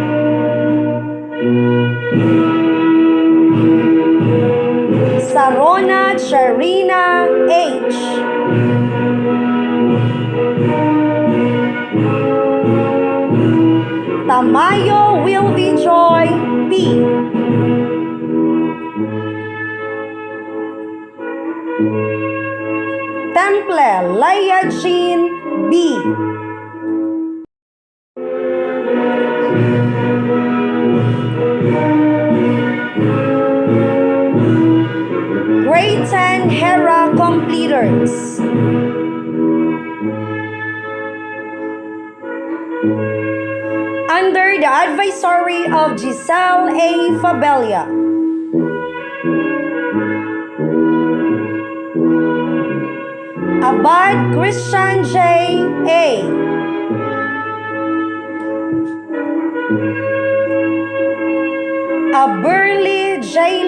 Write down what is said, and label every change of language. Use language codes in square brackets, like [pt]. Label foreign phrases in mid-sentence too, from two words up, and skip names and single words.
[en] Sarona Charina H. Tamayo Wilby Joy P. Temple Leia Jean B. Grade 10 Hera completers. Under the advisory of Giselle A. Fabella. Abad Christian J. A. Aberly J.